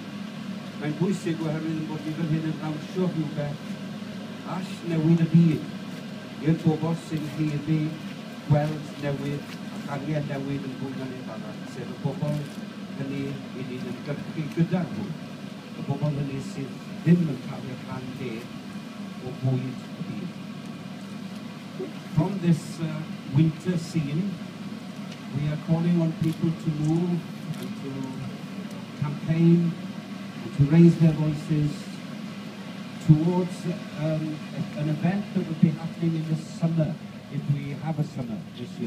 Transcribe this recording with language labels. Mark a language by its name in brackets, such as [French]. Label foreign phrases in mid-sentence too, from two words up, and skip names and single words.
[Welsh] Mae'n bwysig oherwydd bod ni fan hyn yn dawnsio rhywbeth all newid y byd i'r bobl sy'n heddi gweld newid ac angen newid yn fwy na neb arall, sef y bobl hynny i ni'n ymgyrchu gyda nhw, y bobl hynny sydd ddim yn cael eu rhan deg o bwyd y byd. [English] From this winter scene, we are calling on people to move and to campaign and to raise their voices towards an event that will be happening in the summer, if we have a summer this year.